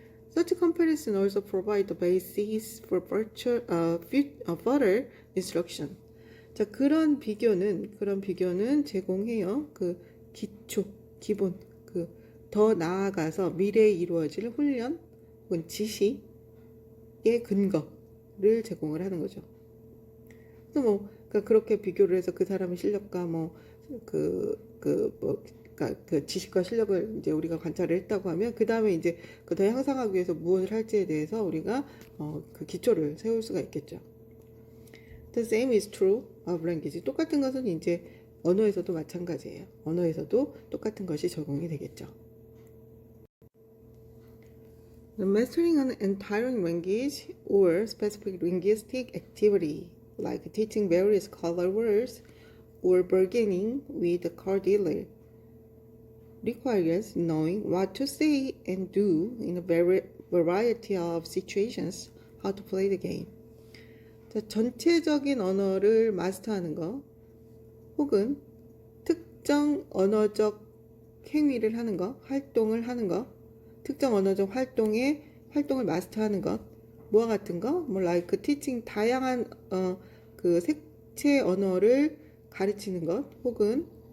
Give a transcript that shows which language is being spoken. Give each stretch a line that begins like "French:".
English: Such comparison also provide the basis for further instruction.
Korean: 자, 그런 비교는 제공해요. 그 기초, 기본, 더 나아가서 미래에 이루어질 훈련 혹은 지식의 근거를 제공을 하는 거죠. 그래서 그러니까 그렇게 비교를 해서 그 사람의 실력과 그 지식과 실력을 이제 우리가 관찰을 했다고 하면 그 다음에 이제 더 향상하기 위해서 무엇을 할지에 대해서 우리가 그 기초를 세울 수가 있겠죠.
English: The same is true of language.
Korean: 똑같은 것은 이제 언어에서도 마찬가지예요. 언어에서도 똑같은 것이 적용이 되겠죠.
English: The mastering an entire language or specific linguistic activity, like teaching various color words or bargaining with the car dealer, requires knowing what to say and do in a variety of situations, how to play the game.
Korean: 자, 전체적인 언어를 마스터하는 거 혹은 특정 언어적 행위를 하는 거, 활동을 하는 거, 특정 언어적 활동을 마스터하는 것, 뭐와 같은 거,
English: like teaching
Korean: 다양한 그 색채 언어를 가르치는 것, 혹은